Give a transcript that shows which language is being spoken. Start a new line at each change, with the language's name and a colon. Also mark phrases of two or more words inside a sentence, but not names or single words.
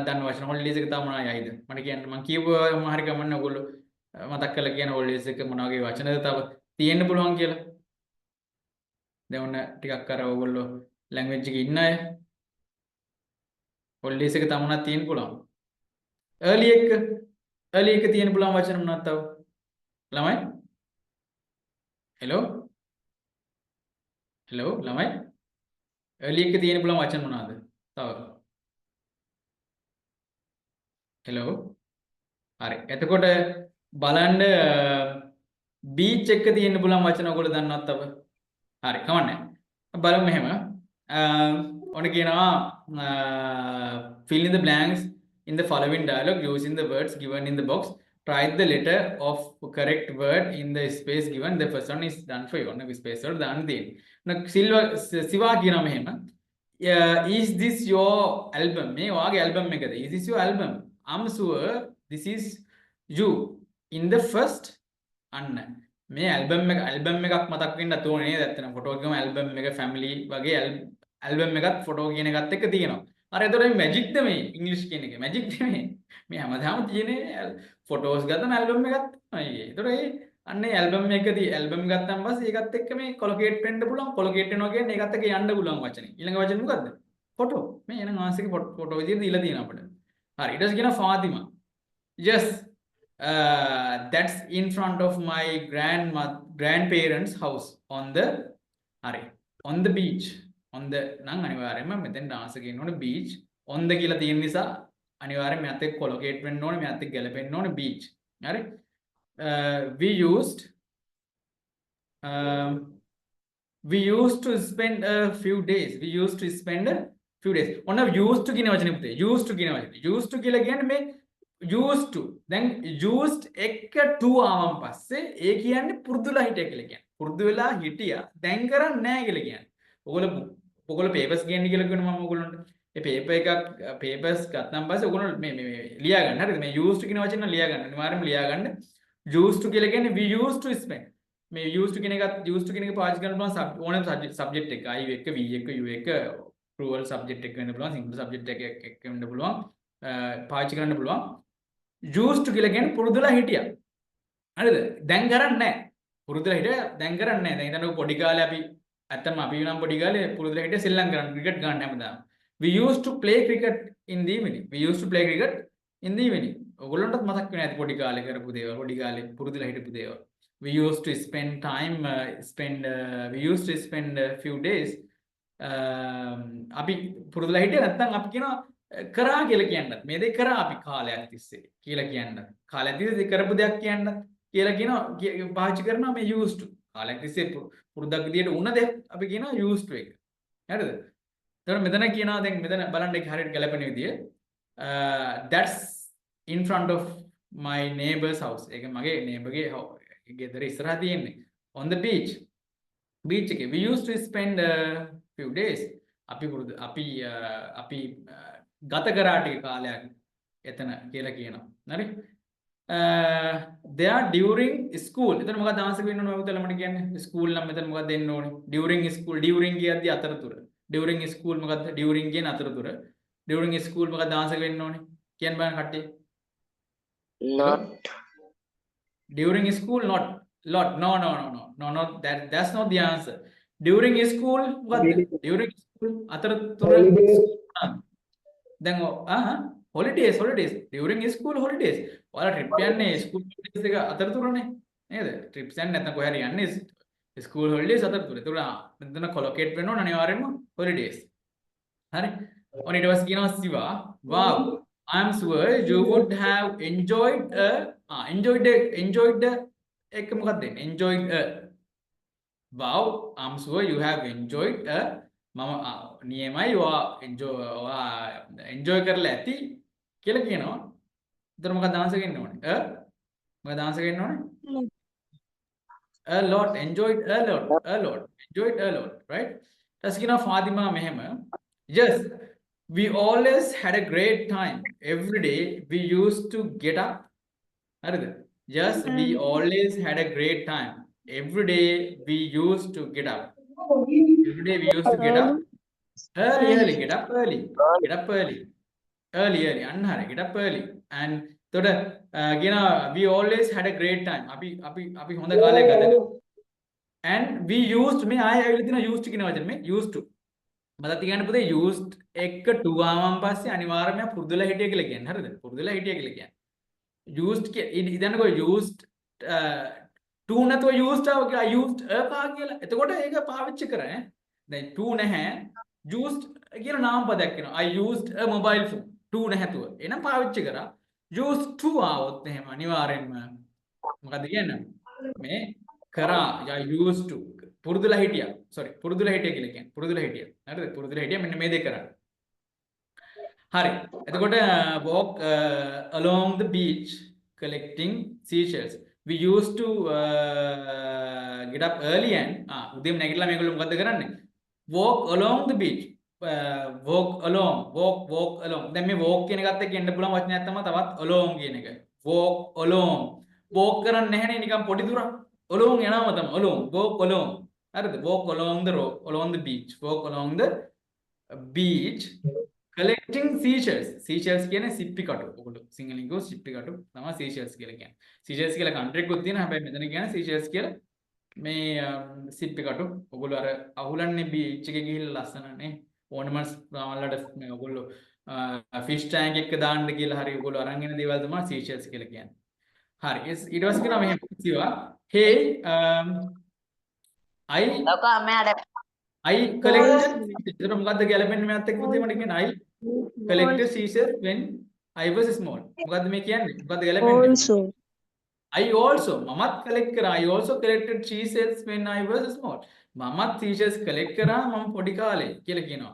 Sinhala: දන්න වචන holidays එක තව මොනවද යයිද මට කියන්න මම කියපුවා හරි ගමන්න ඔයගොල්ලෝ මතක් කරලා කියන holidays එක මොන වගේ වචනද තව තියෙන්න පුළුවන් කියලා දැන් ඔන්න ටිකක් අර ඔයගොල්ලෝ language එකේ ඉන්න අය holidays එක තව මොනවද තියෙන්න පුළුවන් early එක තියෙන්න පුළුවන් වචන මොනවද තව ළමයි hello ළමයි early එක තියෙන පුළුවන් වචන මොනවාද? තව. hello. හරි. එතකොට බලන්න beach එක තියෙන පුළුවන් වචන ඔයගොල්ලෝ දන්නවද තව? හරි. කමන්නේ. බලමු මෙහෙම. ඔන්න කියනවා
English: fill in the blanks in the following dialogue using the words given in the box. write the letter of correct word in the space given. The first one is done for you.
Sinhala: ඔන්න space වල දාන්න තියෙන්නේ. සිවා කියනවා මෙහෙම.
English: Is this your album?
Sinhala: මේ ඔයාගේ album එකද?
English: Is this your album? I'm sure this is you in the first.
Sinhala: අන්න මේ album එකක් මතක් වෙන්නත් ඕනේ නේද? ඇත්තටම ෆොටෝ එකම album එක family වගේ album එකත් ෆොටෝ කියන එකත් එක්ක තියෙනවා. අර එතකොට මේ මැජික්ද මේ ඉංග්‍රීසි කියන එක? මැජික් නෙමෙයි. මේ හැමදාම තියෙන්නේ ෆොටෝස් ගත්තම ඇල්බම් එකක් තමයි. ඒතකොට ඒ අන්නේ ඇල්බම් එකදී ඇල්බම් ගත්තාන් පස්සේ ඒකත් එක්ක මේ කොලොකේට් වෙන්න පුළුවන්. කොලොකේට් වෙනවා කියන්නේ ඒකත් එක්ක යන්න පුළුවන් වචනේ. ඊළඟ වචනේ මොකද්ද? ෆොටෝ. මේ එන ආන්සර්ගේ ෆොටෝ විදියට දීලා තියෙනවා අපිට. හරි. ඊට පස්සේ කියනවා ෆාතිමා.
English: Yes. That's in front of my grandparents house on the හරි. on the beach. on the
Sinhala: නම් අනිවාර්යයෙන්ම මෙතෙන් ආන්සර් කියන්න ඕනේ beach.
English: on the
Sinhala: කියලා තියෙන නිසා අනිවාර්යෙන් මෙයාත් එක්ක කොලොකේට් වෙන්න ඕනේ, මෙයාත් එක්ක ගැලපෙන්න ඕනේ beach. හරි.
English: We used to spend a few days. We used to spend a few days.
Sinhala: ඔන්න
English: used to
Sinhala: කියන වචනේ පුතේ.
English: used to
Sinhala: කියන වචනේ.
English: used to
Sinhala: කියලා කියන්නේ මේ
English: used to.
Sinhala: දැන් used එක to ආවම පස්සේ ඒ කියන්නේ පුරුදුලා හිටිය කියලා කියන්නේ. පුරුදු වෙලා හිටියා දැන් කරන්නේ නැහැ කියලා කියන්නේ. ඔයගොල්ලෝ papers ගන්න කියලා කියනවා මම ඔයගොල්ලන්ට. ඒ paper එකක් papers ගත්තාන් පස්සේ ඔයගොල්ලෝ මේ ලියා ගන්න. හරිද? මේ
English: used to
Sinhala: කියන වචන ලියා ගන්න. අනිවාර්යයෙන්ම ලියා ගන්න.
English: used to
Sinhala: කියලා කියන්නේ
English: we used to spend.
Sinhala: මේ
English: used to
Sinhala: කියන එකත්
English: used to
Sinhala: කියන එක පාවිච්චි කරන්න පුළුවන් ඕනෑම subject එක. I එක, V එක, U එක,
English: plural subject
Sinhala: එක වෙන්න පුළුවන්,
English: singular subject
Sinhala: එක වෙන්න පුළුවන්. පාවිච්චි කරන්න පුළුවන්.
English: used to
Sinhala: කියලා කියන්නේ පුරුදුලා හිටියා. හරිද? දැන් කරන්නේ නැහැ. පුරුදුලා හිටියා දැන් කරන්නේ නැහැ. දැන් හිතන්නකෝ පොඩි කාලේ අපි ඇත්තම අපි නම් පොඩි කාලේ පුරුදුලා හිටියා සෙල්ලම් කරන්න, ක්‍රිකට් ගන්න හැමදාම.
English: We used to play cricket in the evening. We used to play cricket in the evening.
Sinhala: ඔයගොල්ලන්ටත් මතක් වෙන්නේ නැති පොඩි කාලේ කරපු දේවල්, පොඩි කාලේ පුරුදුලා හිටපු දේවල්.
English: We used to spend time we used to spend a few days
Sinhala: අපි පුරුදුලා හිටියේ නැත්නම් අපි කියනවා කරා කියලා කියන්නත්. මේ දේ කරා අපි කාලයක් තිස්සේ කියලා කියන්නත්. කාලයක් තිස්සේ කරපු දෙයක් කියන්නත් කියලා කියනවා පාවිච්චි කරනවා මේ
English: used to.
Sinhala: කාලයක් තිස්සේ පුරුද්දක් විදියට වුණ දෙයක් අපි කියනවා
English: used to
Sinhala: එක. හරිද? එතකොට මෙතන කියනවා දැන් මෙතන බලන්න ඒක හරියට ගැලපෙන විදිය.
English: That's in front of my neighbor's house.
Sinhala: ඒක මගේ neighbor ගේ ගෙදර ඉස්සරහා තියෙන්නේ.
English: On the beach. beach එකේ we used to spend a few days.
Sinhala: අපි ගත කරා ටික කාලයක් එතන කියලා කියනවා. හරි?
English: they are during school.
Sinhala: එතන මොකක්ද ආන්සර් වෙන්න ඕනේ ඔයගොල්ලෝ මට කියන්නේ? school නම් මෙතන මොකක්ද දෙන්න ඕනේ?
English: during school. during
Sinhala: කියද්දි අතරතුර. during school මොකක්ද? during කියන අතරතුර.
English: during school
Sinhala: මොකක්ද ආන්සර් වෙන්න ඕනේ? කියන්න බලන්න කට්ටිය.
English: Not. During school, not. No. That's not the answer. During school, what? During school,
Sinhala: අතරතුර. දැන් holidays.
English: During school holidays.
Sinhala: ඔයාලා trip යන්නේ
English: school holidays
Sinhala: එක අතරතුරනේ. නේද? trips යන්නේ නැත්නම් කොහේ හරි යන්නේ
English: school holidays
Sinhala: අතරතුර. ඒක මෙතන collocate වෙන්න ඕන අනිවාර්යයෙන්ම holidays. හරි? ඔන්න ඊට පස්සේ කියනවා සිවා.
English: Wow. I'm sure you would have enjoyed
Sinhala: එක මොකක්ද දෙන්නේ?
English: enjoyed a. Wow, I'm sure you have enjoyed a.
Sinhala: මම නියමයි enjoy කරලා ඇති කියලා කියනවා. එතන මොකක්ද ආන්සර් ගන්න ඕනේ? මොකක්ද ආන්සර් ගන්න ඕනේ?
English: A lot, enjoyed a lot, enjoyed a lot, right?
Sinhala: ඊට කියනවා ෆාතිමා මෙහෙම.
English: Yes. We always had a great time. Every day we used to get up.
Sinhala: හරිද?
English: Yes, we always had a great time. Every day we used to get up. Every day we used to get up. Early. Get up early. Early.
Sinhala: අන්න හරි.
English: Get up early. And we always had a great time.
Sinhala: අපි හොඳ කාලයක් ගත කරා.
English: And we used
Sinhala: මේ ආයෙ ඇවිල්ලා තියෙන used කියන වචනේ මේ
English: used to.
Sinhala: මතක තියාගන්න පුතේ used එක to ආවම පස්සේ අනිවාර්යයෙන්ම පුරුදුලා හිටිය කියලා කියන්නේ. හරිද? පුරුදුලා හිටිය කියලා කියන්නේ. used ඉතින්කෝ
English: used to
Sinhala: නැතුව used ආව කියලා
English: used a
Sinhala: පා කියලා. එතකොට ඒක පාවිච්චි කරන්නේ. දැන් to නැහැ. used කියලා නාම පදයක් වෙනවා.
English: I used a mobile phone. to
Sinhala: නැහැතුව. එහෙනම් පාවිච්චි කරා. used to ආවොත් එහෙම අනිවාර්යයෙන්ම මොකද කියන්නේ? මේ කරා
English: I used to
Sinhala: පුරුදුලා හිටියා. පුරුදුලා හිටියා කියලා කියන්නේ. පුරුදුලා හිටියා. හරිද? පුරුදුලා හිටියා මෙන්න මේ දේ කරා. හරි.
English: එතකොට walk along the beach. collecting seashells. We used to get up early and
Sinhala: උදේම නැගිටලා මේගොල්ලෝ මොකද්ද කරන්නේ?
English: Walk along the beach. Walk along.
Sinhala: දැන් මේ walk කියන එකත් එක්ක එන්න පුළුවන් වචනයක් තමයි තවත් along කියන එක.
English: Walk along.
Sinhala: Walk කරන්නේ නැහැනේ නිකන් පොඩි දුරක්. Along යනවා තමයි.
English: Along. Walk along. හරිද? Walk along the road, along the beach. Walk along the beach. Collecting seashells.
Sinhala: Seashells කියන්නේ සිප්පි කටු. ඔයගොල්ලෝ සිංහලෙන් කිව්වොත් සිප්පි කටු තමයි seashells කියලා කියන්නේ. Seashells කියලා country එකකුත් තියෙනවා. හැබැයි මෙතන කියන්නේ seashells කියලා මේ සිප්පි කටු. ඔයගොල්ලෝ අර අහුලන්නේ beach එකේ ගිහිල්ලා ලස්සනනේ. ornaments වලට මේ ඔයගොල්ලෝ
English: fish tank
Sinhala: එක දාන්න කියලා හරි ඔයගොල්ලෝ අරන් එන දේවල් තමයි seashells කියලා කියන්නේ. හරි. ඊට පස්සේ කියනවා මෙහෙම කිව්වා.
English: Hey I collected.
Sinhala: ඒතර මොකද්ද ගැලපෙන්නේ මෙයාත් එක්ක පුතේ මට කියන්නේ
English: I collected seashells when I was small.
Sinhala: මොකද්ද මේ කියන්නේ? මොකද්ද ගැලපෙන්නේ?
English: Also. I also
Sinhala: මමත් collect කරා.
English: I also collected seashells when I was small.
Sinhala: මමත් seashells collect කරා මම පොඩි කාලේ කියලා කියනවා.